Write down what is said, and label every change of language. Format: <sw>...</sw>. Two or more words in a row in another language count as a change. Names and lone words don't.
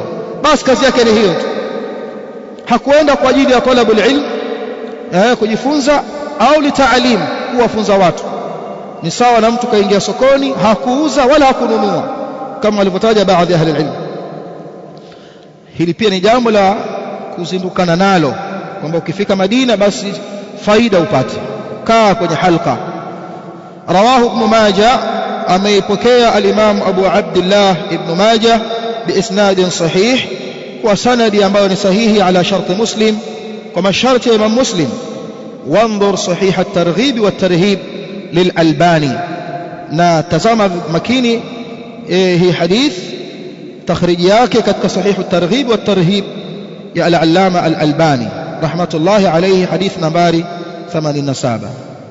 <sw>Basi kazi yake ni hiyo tu, hakuenda kwa ajili ya</sw> <ar>طلب العلم,</ar> <sw>kujifunza au litaalim, kuwafunza watu. Ni sawa na mtu kaingia sokoni, hakuuza wala hakununua, kama walivyotaja baadhi ya</sw> <ar>أهل العلم.</ar> <sw>Hili pia ni jambo la kuzindukana nalo, kwamba ukifika Madina basi faida upate, kaa kwenye halqa. Rawahu Ibn Majah, ameipokea al-Imam Abu Abdullah Ibn Majah</sw> <ar>بإسناد صحيح,</ar> <sw>kwa sanadi ambayo ni sahihi</sw> <ar>على شرط مسلم,</ar> <sw>kwa masharti ya Imam Muslim.</sw> <ar>وانظر صحيح الترغيب والترهيب للألباني,</ar> <sw>na tazama makini hii hadith takhriji yake katika sahih at-targhib wa at-tarhib ya al-Allama al-Albani</sw> <ar>رحمة الله عليه,</ar> <sw>hadith nambari 87.</sw>